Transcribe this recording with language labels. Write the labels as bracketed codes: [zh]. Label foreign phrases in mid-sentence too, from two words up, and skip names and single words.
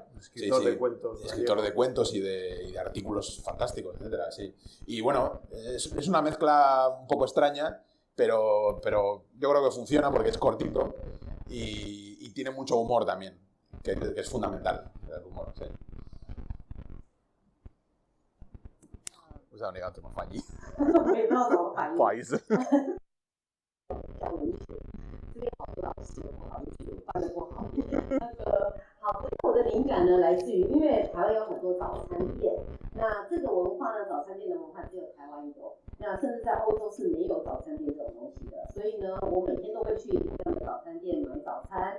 [es] Escritor de cuentos. Escritor de cuentos y de artículos fantásticos, etcétera, sí. Y bueno, es una mezcla un poco extraña, pero yo creo que funciona porque es cortito y tiene mucho humor también, que es fundamental el humor, sí. [zh] 不知道你要怎么翻译，我也不知道怎么反应。不好意思。讲文学，这边好多老师，不好意思，我翻得不好。好，我的灵感呢来自于，因为台湾有很多早餐店，那这个文化呢，早餐店的文化只有台湾有，那甚至在欧洲是没有早餐店这种东西的，所以呢，我每天都会去同样的早餐店买早餐。